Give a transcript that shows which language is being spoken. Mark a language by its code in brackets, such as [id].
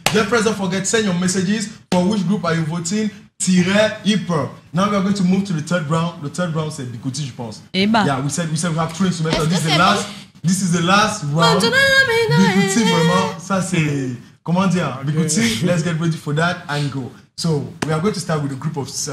[en] Just don't forget, send your messages for which group are you voting. Hip Hop. Now we are going to move to the third round. The third round [fr] c'est Bikouti, je pense. [en] Yeah, we said we have 3 instruments. This is the last round. [fr] Bikouti, vraiment, ça c'est comment dire? [en] Bikouti, let's get ready for that and go. So we are going to start with a group of